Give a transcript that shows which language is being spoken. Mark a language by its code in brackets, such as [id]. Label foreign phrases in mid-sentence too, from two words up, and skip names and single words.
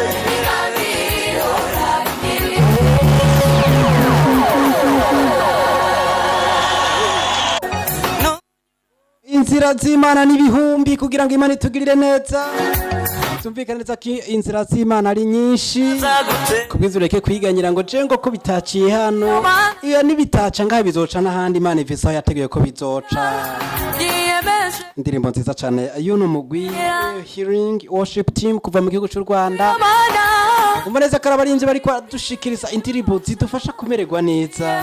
[rn] inzira z'Imana n'ibihumbi kugira ngo Imana itugirire neza tumvikane neza ko inzira z'Imana ari nyinshi zagute kubwiza ureke kwiganyira ngo je ngo ko bitaciye hano iyo nibitaca ngaho bizoca n'ahandi Imana ivise aho yateguye ko bizoca yiyemeje indirimbo nziza cyane y'uno mugwi Healing Worship Team kuva mu gihugu cy'u Rwanda mana umva neza ko abarinzi bari kwadushikiriza indirimbo zidufasha kumererwa neza